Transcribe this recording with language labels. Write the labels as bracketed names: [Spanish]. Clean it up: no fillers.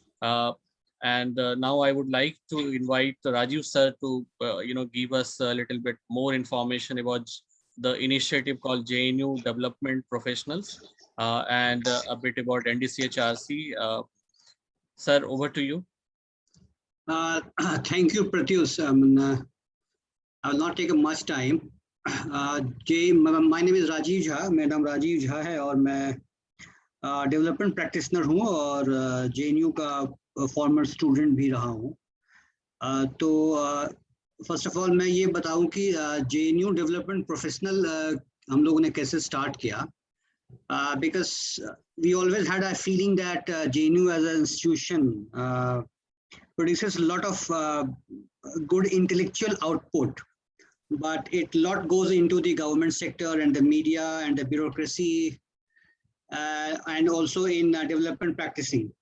[English] Uh, and now I would like to invite Rajiv sir to give us a little bit more information about the initiative called JNU Development Professionals, and a bit about NDCHRC. Sir, over to you. Thank you, Pratyush. I will not take much time. My name is Rajiv Jha. [Hindi] मेरा नाम राजीव झा है और मैं development practitioner हूँ और JNU का farmer student भी रहा हूँ. तो [English] first of all [Hindi] मैं ये बताऊँ कि JNU डेवलपमेंट प्रोफेशनल हम लोगों ने कैसे स्टार्ट किया. [English] Because we always had a feeling that JNU as an institution produces a lot of good intellectual output, but a lot goes into the government sector and the media and the bureaucracy, and also in development practicing.